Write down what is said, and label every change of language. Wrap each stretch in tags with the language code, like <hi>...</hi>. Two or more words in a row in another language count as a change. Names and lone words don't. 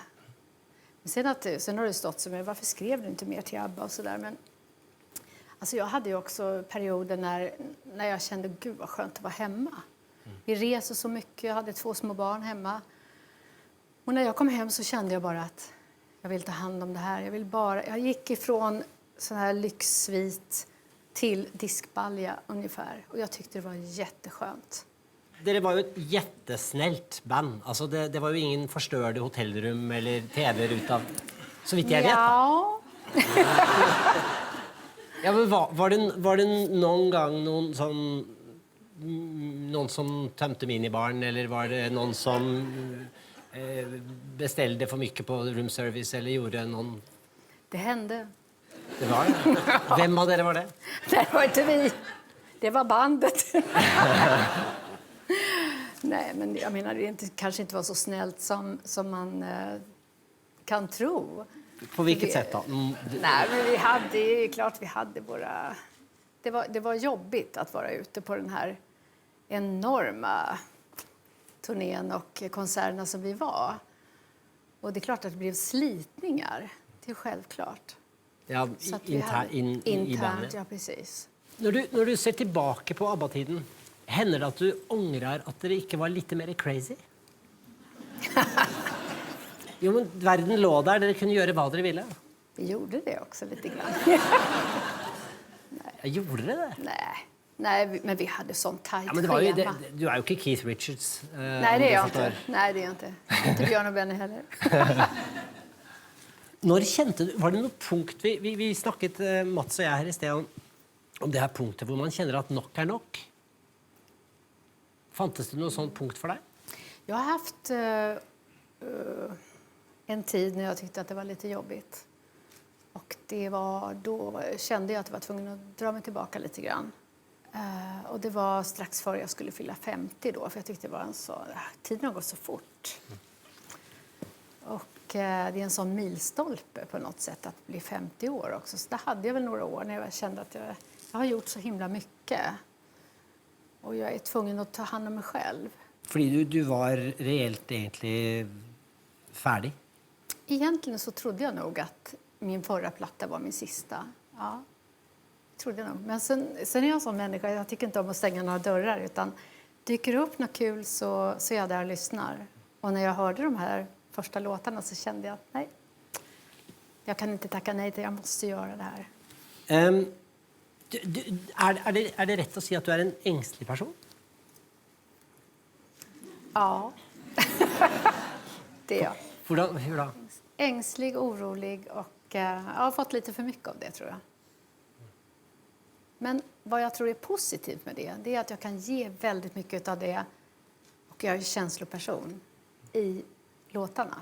<sv>Men sen har det stått som varför skrev du inte mer till ABBA och så där, men alltså jag hade ju också perioder när jag kände gud vad skönt att vara hemma. Vi reser så mycket, jag hade 2 små barn hemma. Och när jag kom hem så kände jag bara att jag vill ta hand om det här. Jag gick ifrån sån här lyxsvit till diskbalja ungefär. Och jag tyckte det var jätteskönt.</sv> <no>Dere var jo et jättesnällt band. Altså, det var jo ingen forstørrede hotellrum eller TV-er ut av, så vidt jeg vet.</no> <sv>Ja.</sv> <no>Ja, men var det noen gang noen som tømte minibaren, eller var det noen som</no> <sv>beställde för mycket på</sv> <en>room service</en> <sv>eller gjorde någon? Det hände.</sv> <no>Det var det. Vem av dere var det?</no> <sv>Det var inte vi. Det var bandet. Nej, men jag menar det kanske inte var så snällt som man kan tro. På vilket sätt då? Nej, men vi hade våra. Det var jobbigt att vara ute på den här enorma turnén och konserterna som vi var. Och det är klart att det blev slitningar. Det är självklart. Ja, i bandet. Ja, precis.</sv> <no>Når du ser tilbake på ABBA-tiden, hender det at du ångrer at dere ikke var litt mer crazy? Jo, men verden lå der, dere kunne gjøre hva dere ville.</no> <sv>Vi gjorde det också lite grann.</sv> <no>Nej. Gjorde dere det?</no> <sv>Nej, men vi hade sånt tajt</sv> <no>Ja, men det var jo,</no> <sv>schema.</sv> <no>du er jo ikke Keith Richards.</no> <sv>Nej, det är jag inte. Nej, det är jag inte. Inte Björn och Benny heller.</sv> <no>Når kjente du, var det noe punkt, vi snakket, Mats og jeg her i sted, om det her punktet hvor man kjenner at nok er nok. Fantes det noe sånt punkt for deg?</no> <sv>Jag har haft en tid när jag tyckte att det var lite jobbigt. Och då kände jag att jag var tvungen att dra mig tillbaka lite grann. Och det var strax före jag skulle fylla 50 då, för jag tyckte det var tiden har gått så fort. Och det är en sån milstolpe på något sätt att bli 50 år också. Så det hade jag väl några år när jag kände att jag har gjort så himla mycket. Och jag är tvungen att ta hand om mig själv.</sv> <no>Fordi du var reelt egentlig ferdig?</no> <sv>Egentligen så trodde jag nog att min förra platta var min sista. Ja, trodde jag nog. Men sen är jag en sån människa, jag tycker inte om att stänga några dörrar. Utan dyker upp något kul så är jag där och lyssnar. Och när jag hörde de här första låtarna så kände jag att nej, jag kan inte tacka nej till, jag måste göra det här.</sv> <no>Er det rett å si at du er en engstelig person?</no> <sv>Ja, det är jag. Hur da? Ängslig, orolig och jag har fått lite för mycket av det tror jag. Men vad jag tror är positivt med det är att jag kan ge väldigt mycket av det och jag är känsloperson i låtarna.</sv>